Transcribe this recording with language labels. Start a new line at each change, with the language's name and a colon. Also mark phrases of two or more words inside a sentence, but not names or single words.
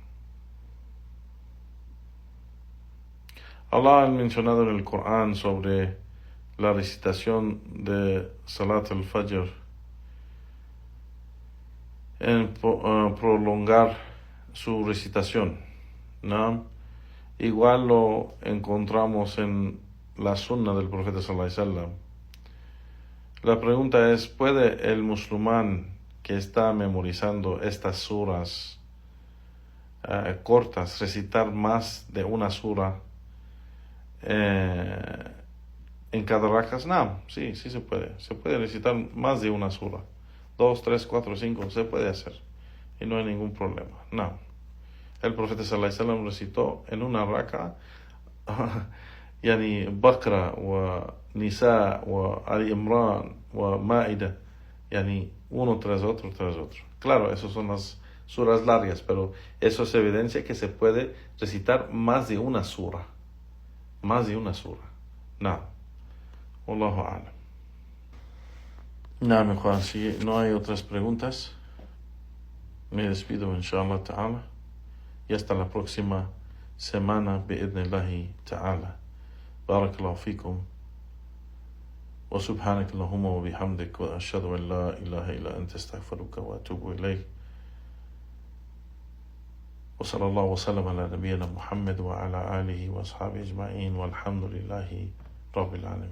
Spanish: Allah ha mencionado en el Corán sobre la recitación de
Arabic: صلاة الفجر,
Spanish: en prolongar su recitación, ¿no? Igual lo encontramos en la sunna del profeta
Arabic: صلى الله عليه وسلم.
Spanish: La pregunta es, ¿puede el musulmán que está memorizando estas suras cortas recitar más de una sura en cada rakas? No, sí se puede. Se puede recitar más de una sura. 2, 3, 4, 5, se puede hacer. Y no hay ningún problema. No. El profeta
Arabic: صلى الله عليه وسلم
Spanish: recitó en una raka
Arabic: البقرة والنساء وآل عمران والمائدة,
Spanish: uno tras otro. Claro, esas son las suras largas, pero eso es evidencia que se puede recitar más de una sura. No.
Arabic: والله أعلم.
Spanish: No, mejor, si no hay otras preguntas, me despido,
Arabic: إن شاء الله تعالى,
Spanish: y hasta la próxima semana,
Arabic: بإذن الله تعالى. بارك الله فيكم. وسبحانك اللهم وبحمدك وأشهد أن لا إله إلا أنت أستغفرك وأتوب إليك. وصلى الله وسلم على نبينا محمد وعلى آله وأصحابه أجمعين والحمد لله رب العالمين.